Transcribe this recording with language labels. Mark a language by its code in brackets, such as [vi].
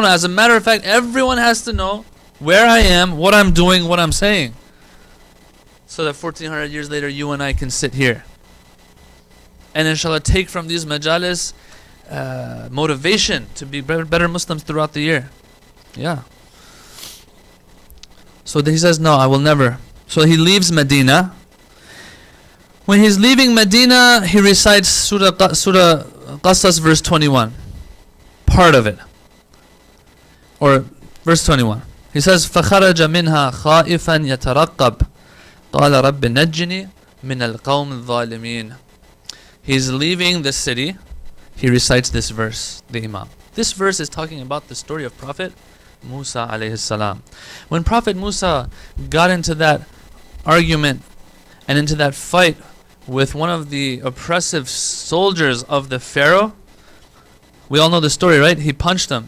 [en] As a matter of fact, everyone has to know where I am, what I'm doing, what I'm saying, so that 1400 years later, you and I can sit here and inshallah take from these majalis motivation to be better Muslims throughout the year. Yeah. So he says, no, I will never. So he leaves Medina. When he's leaving Medina, he recites Surah Qasas verse 21. Part of it. Or verse 21. He says, [ar] فَخَرَجَ مِنْهَا خَائِفًا يَتَرَقَّبْ قَالَ رَبِّ نَجِّنِي مِنَ الْقَوْمِ الظَّالِمِينَ. [en] He's leaving the city. He recites this verse, the Imam. This verse is talking about the story of Prophet Musa alayhi salam. When Prophet Musa got into that argument and into that fight with one of the oppressive soldiers of the Pharaoh, we all know the story, right? He punched him.